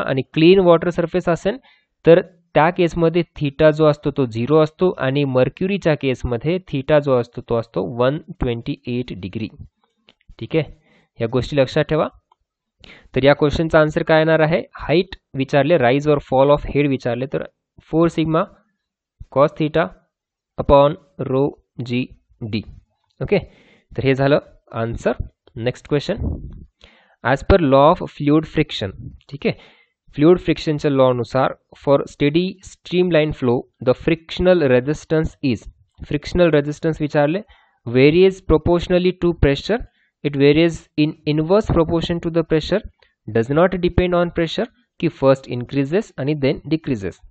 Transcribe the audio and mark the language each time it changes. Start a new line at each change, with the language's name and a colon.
Marathi: आणि clean water surface असेल तर त्या केसमध्ये थीटा जो असतो तो 0 असतो, आणि मर्क्युरीच्या केसमध्ये थीटा जो असतो तो असतो 128 डिग्री. ठीक आहे, या गोष्टी लक्षात ठेवा. तर या क्वेश्चनचा आन्सर काय येणार आहे, हाईट विचारले, राइज और फॉल ऑफ हेड विचारले तर 4 sigma cos theta upon rho G D. Okay, तर हे झालं answer.
English: Next question, as per law of fluid friction.
Marathi: ठीक आहे, fluid फ्रिक्शनच्या लॉनुसार
English: For steady streamline flow the frictional resistance is. Frictional resistance
Marathi: विचारले,
English: Varies proportionally to pressure, it varies in inverse proportion to the pressure, does not depend on pressure, की first increases आणि then decreases.